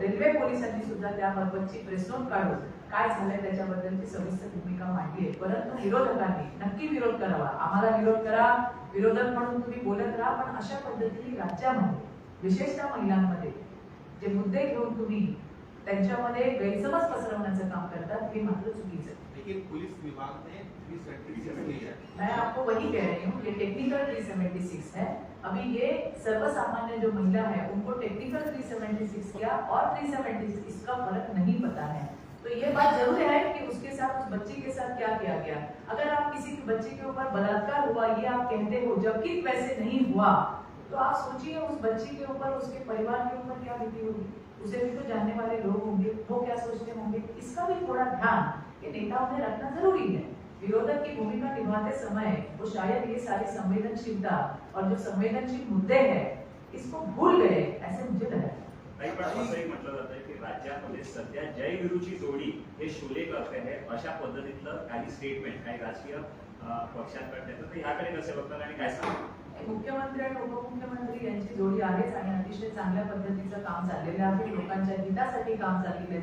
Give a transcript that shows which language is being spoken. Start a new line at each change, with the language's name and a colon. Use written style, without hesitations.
Marathi: Railway पोलिसांनी सुद्धा त्याबाबतची प्रेस नोट काढून काय झालंय त्याच्याबद्दलची सविस्तर भूमिका मांडली आहे। परंतु विरोधकांनी नक्की विरोध करावा, आम्हाला विरोध करा, विरोधक म्हणून तुम्ही बोलत राहा, पण अशा पद्धतीने राज्यामध्ये विशेषतः महिलांमध्ये जे मुद्दे घेऊन तुम्ही त्यांच्यामध्ये गैरसमज पसरवण्याचं काम करतात, हे मात्र चुकीचं आहे।
Hindi: लेकिन पुलिस विभाग ने 376 ली है। मैं आपको वही कह रही हूँ, ये टेक्निकल 376 है। अभी ये सर्वसामान्य जो महिला है उनको टेक्निकल 376 किया और 376 इसका फर्क नहीं पता है। तो ये बात जरूर है कि उसके साथ, उस बच्ची के साथ क्या किया गया। अगर आप किसी की बच्ची के ऊपर बलात्कार हुआ ये आप कहते हो, जबकि वैसे नहीं हुआ, तो आप सोचिए उस बच्ची के ऊपर, उसके परिवार के ऊपर क्या बीती होगी। उसे भी तो जानने वाले लोग होंगे, वो क्या सोचते होंगे। इसका भी थोड़ा ध्यान ये नेताओं ने रखना जरूरी है। विरोधक की भूमिका निभाते समय वो शायद ये सारी संवेदनशीलता और जो संवेदनशील मुद्दे हैं इसको भूल गए, ऐसे मुझे लगा।
Marathi: नाही, पण असं एक म्हटलं जातं की राज्यामध्ये सध्या जय विरूची जोडी हे शोले करते आहे, अशा पद्धतीतलं काही स्टेटमेंट काही राजकीय पक्षांकडे येतं, तर ह्याकडे कसे बघतात आणि काय सांगतात? मुख्यमंत्री आणि उपमुख्यमंत्री यांची जोडी आहेच आणि अतिशय चांगल्या पद्धतीचं काम चाललेलं आहे, लोकांच्या हितासाठी काम चाललेलं आहे।